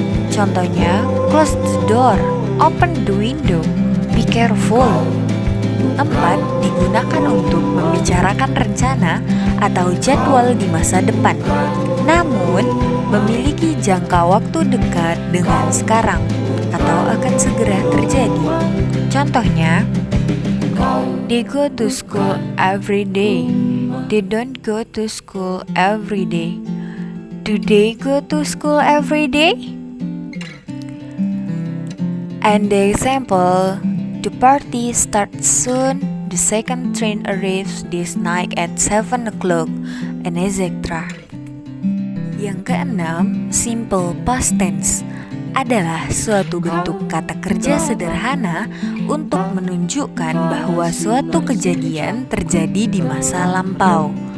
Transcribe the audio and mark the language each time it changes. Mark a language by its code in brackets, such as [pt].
[id] Contohnya, [en] close the door, open the window, be careful. 4. [id] Digunakan untuk membicarakan rencana atau jadwal di masa depan, namun memiliki jangka waktu dekat dengan sekarang atau akan segera terjadi. Contohnya, [en] they go to school every day. They don't go to school every day. Do they go to school every day? And the example, the party starts soon, the second train arrives this night at 7 o'clock, and etc. [id] Yang keenam, simple past tense adalah suatu bentuk kata kerja sederhana untuk menunjukkan bahwa suatu kejadian terjadi di masa lampau.